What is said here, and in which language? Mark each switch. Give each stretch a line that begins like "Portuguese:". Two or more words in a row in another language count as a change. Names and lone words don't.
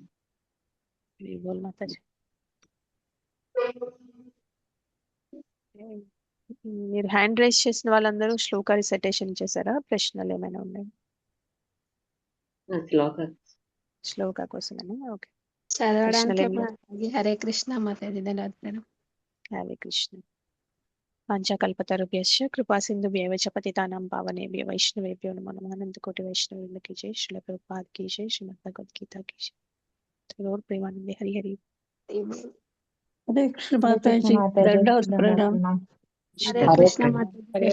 Telugu: మాతాజీ మీరు
English: hand raise
Telugu: చేసిన వాళ్ళందరూ శ్లోక రిసైటేషన్ చేశారా? ప్రశ్నలు ఏమైనా ఉన్నాయి? శ్లోక కోసమేనా? ఓకే. చదవడానికి హరే కృష్ణ మాతాజీ, ధన్యవాదాలు.
Sanskrit: హరే కృష్ణ. పంచకల్పతరుభ్యశ్చ కృపా సింధుభ్యైవ చ పతితానాం పావనేభ్యో వైష్ణవేభ్యో నమో నమః.
Hindi: అనంతకోటి వైష్ణవేంద్ర की जय, श्रील प्रभुपाद की जय, श्रीमद् भगवद गीता की जय. और प्रेमानंद हरि हरि. हरे कृष्ण माताजी, दंडवत प्रणाम. हरे कृष्ण माताजी.